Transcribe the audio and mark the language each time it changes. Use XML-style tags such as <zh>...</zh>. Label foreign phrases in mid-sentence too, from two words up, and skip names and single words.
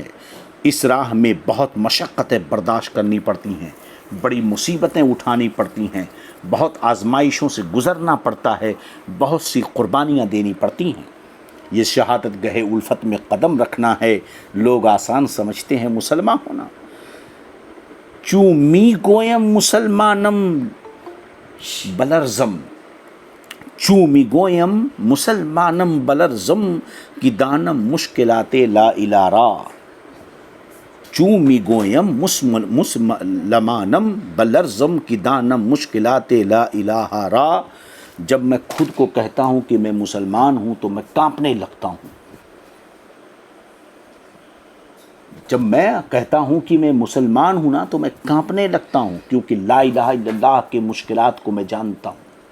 <ur>اس راہ میں بہت مشقتیں برداشت کرنی پڑتی ہیں، بڑی مصیبتیں اٹھانی پڑتی ہیں، بہت آزمائشوں سے گزرنا پڑتا ہے، بہت سی قربانیاں دینی پڑتی ہیں. یہ شہادت گہے الفت میں قدم رکھنا ہے. لوگ آسان سمجھتے ہیں مسلمان ہونا.</ur> <fa>چوں می گویم مسلمانم بلرزم، چوں می گویم مسلمانم بلرزم کی دانم مشکلات</fa> <ar>لا الہ</ar> <fa>را. چوں می گویم مسلمانم بلرزم کی دانم مشکلات</fa> <ar>لا الہ</ar> <fa>را.</fa> <ur>جب میں خود کو کہتا ہوں کہ میں مسلمان ہوں تو میں کانپنے لگتا ہوں. جب میں کہتا ہوں کہ میں مسلمان ہوں نا تو میں کانپنے لگتا ہوں، کیونکہ</ur> <ar>لا الہ الا اللہ</ar> <ur>کے مشکلات کو میں جانتا ہوں.</ur>